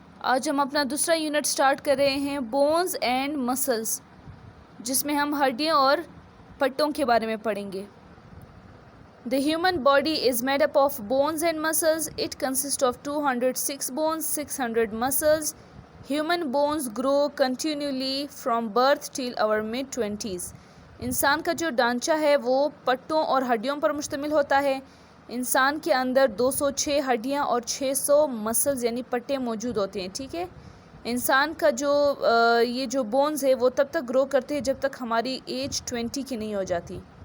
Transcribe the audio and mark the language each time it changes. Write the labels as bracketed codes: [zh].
[ur] آج ہم اپنا دوسرا یونٹ سٹارٹ کر رہے ہیں بونز اینڈ مسلز، جس میں ہم ہڈیوں اور پٹوں کے بارے میں پڑھیں گے. [en] The human body is made up of bones and muscles. It consists of 206 bones, 600 muscles. Human bones grow continually from birth till our mid-20s. [ur] انسان کا جو ڈھانچہ ہے وہ پٹوں اور ہڈیوں پر مشتمل ہوتا ہے. انسان کے اندر 206 ہڈیاں اور 600 مسلز یعنی پٹے موجود ہوتے ہیں. ٹھیک ہے. انسان کا یہ جو بونز ہے وہ تب تک گرو کرتے ہیں جب تک ہماری ایج 20 کی نہیں ہو جاتی.